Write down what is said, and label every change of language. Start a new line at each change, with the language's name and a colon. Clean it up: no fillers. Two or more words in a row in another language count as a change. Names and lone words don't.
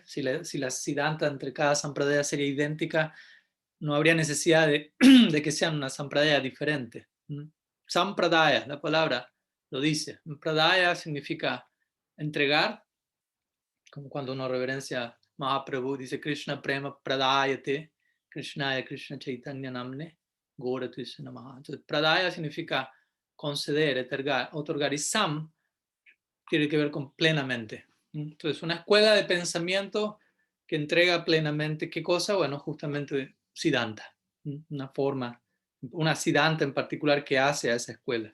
Spanish: Si la siddhanta entre cada sampradaya sería idéntica, no habría necesidad de que sean una sampradaya diferente. Sampradaya, la palabra lo dice. Pradaya significa entregar, como cuando uno reverencia Mahaprabhu, dice
Sanskrit: कृष्ण प्रेम प्रदायते कृष्णाय कृष्ण चैतन्य नाम्ने गौर त्विषे नमः.
Spanish: Entonces, pradaya significa conceder, otorgar, y sam tiene que ver con plenamente. Entonces, una escuela de pensamiento que entrega plenamente, ¿qué cosa? Bueno, justamente Siddhanta, una forma, una Siddhanta en particular que hace a esa escuela.